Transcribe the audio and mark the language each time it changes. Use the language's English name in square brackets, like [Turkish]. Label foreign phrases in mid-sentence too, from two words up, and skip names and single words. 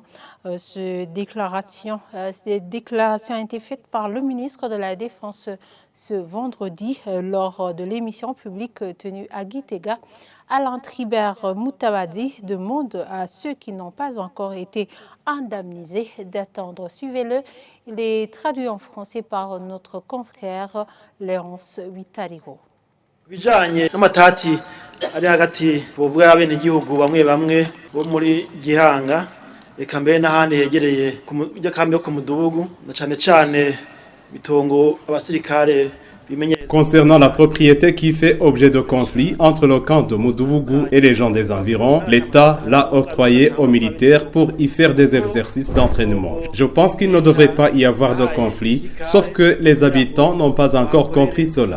[French] Cette déclaration a été faite par le ministre de la Défense ce vendredi lors de l'émission publique tenue à Gitega. Alain Tribert Moutawadi demande à ceux qui n'ont pas encore été indemnisés d'attendre. Suivez-le, il est traduit en français par notre confrère Léonce Vitarigo. [Rundi] Bijanye n'amatati ari hagati bovuga y'abenegihugu bamwe bamwe bo muri Gihanga eka mbere n'ahandi hegereye ku kambi yo ku Mudugudu na cane bitongo abasirikare. [French] Concernant la propriété qui fait objet de conflit entre le camp de Moudougou et les gens des environs, l'État l'a octroyé aux militaires pour y faire des exercices d'entraînement. Je pense qu'il ne devrait pas y avoir de conflit, sauf que les habitants n'ont pas encore compris cela.